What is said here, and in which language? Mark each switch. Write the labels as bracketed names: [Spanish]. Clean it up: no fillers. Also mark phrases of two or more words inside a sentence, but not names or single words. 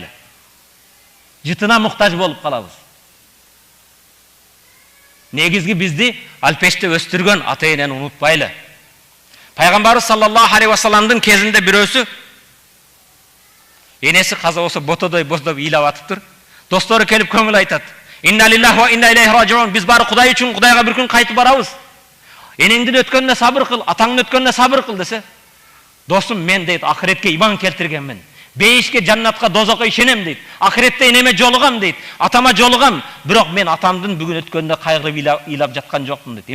[Kyrgyz] Жытына муктаж болуп калабыз. Негизги бизди алпеште өстүргөн ата-энени унутпайлы. Пайгамбарыбыз [Arabic] صلى الله عليه وسلم [Kyrgyz] кезинде бирөөсү энеси каза болсо ботодой боздоп ыйлап атыптыр. Достору келип көңүл айтат. [Arabic] إنا لله وإنا إليه راجعون. [Kyrgyz] Биз бары Кудай үчүн Кудайга bir күн кайтып барабыз. Энеңдин өткөнүнө сабыр кыл, атаңдын өткөнүнө сабыр кыл десе. Досум, мен дейт ахиретке иман келтиргенмин. Бейишке, жаннатка, дозокко ишенем дейт. Ахиретте энеме жолугам дейт. Атама жолугам. Бирок мен атамдын бүгүн өткөнүнө кайгырып ыйлап жаткан жокмун дейт.